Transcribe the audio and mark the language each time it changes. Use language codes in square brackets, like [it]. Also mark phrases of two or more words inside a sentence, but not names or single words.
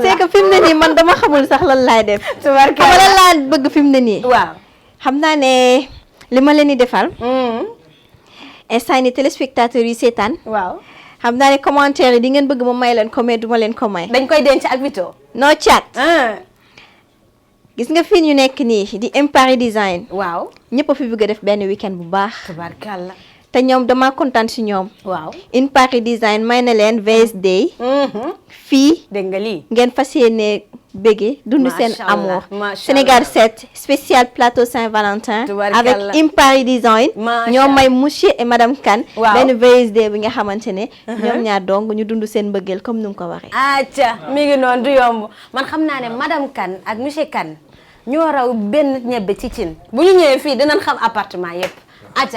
[fr] c'est que [wo] fi mu ne nii man dama xamul sax lan laay def tubarkalla lan laa bëgg fi mu ne nii waaw xam naa ne li ma leen di defal instant ni téléspectateurs yi seetaan waaw xam naa ne commentaire yi di ngeen bëgg ma may leen ko mais duma leen ko may dañ koy denc ak Vito no chat gis nga fii ñu nekk nii di Empire Design waaw ñëpp a fi bëgg a def benn weekend bu baax tubarkalla te ñoom dama kontaan si ñoom waaw Empire Design may na leen VSD fii dégg nga lii ngeen fas yéene bége dund seen amour Sénégal 7 [fr] spécial plateau Saint-Valentin avec [wo] Empire Design ñoom may [fr] monsieur et madame Kane [wo] benn VSD bi nga xamante ne ñoom ñaar dong ñu dund seen mbëggeel comme nu mu ko waxee acca mi ngi noonu du yomb man xam naa ne madame Kane ak monsieur Kane ñoo raw benn ñebbe ci cin bu ñu ñëwee fii dinañ xam appartement yépp acca